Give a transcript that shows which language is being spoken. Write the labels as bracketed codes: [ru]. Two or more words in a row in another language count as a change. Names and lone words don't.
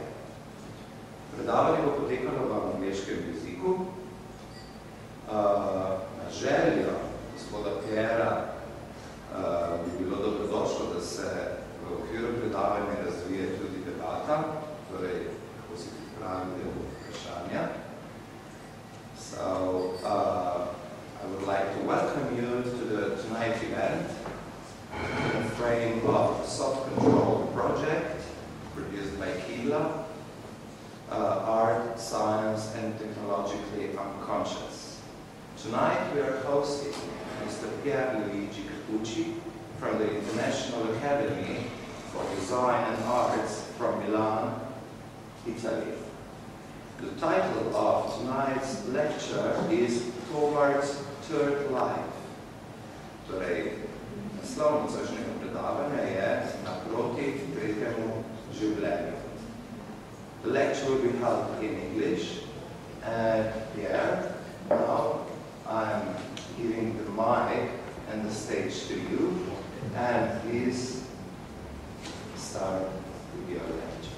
[sl] Predavanje bo potekalo v angleškem jeziku. Na željo gospoda Piera bi bilo dobrodošlo, da se v okviru predavanja razvije tudi debata, torej kako si pripravite vprašanja. [en] So, I would like to welcome you to tonight's event in the frame of a soft control project produced by Kibla, Art, Science and Technologically Unconscious. Tonight we are hosting Mr. Pier Luigi Capucci from the International Academy for Design and Arts from Milan, Italy. The title of tonight's lecture is Towards Third Life. [sl] Torej, naslov nocojšnjega predavanja je Naproti tretjemu življenju. [en] The lecture will be held in English, and Pierre, now I'm giving the mic and the stage to you, and please start with your lecture.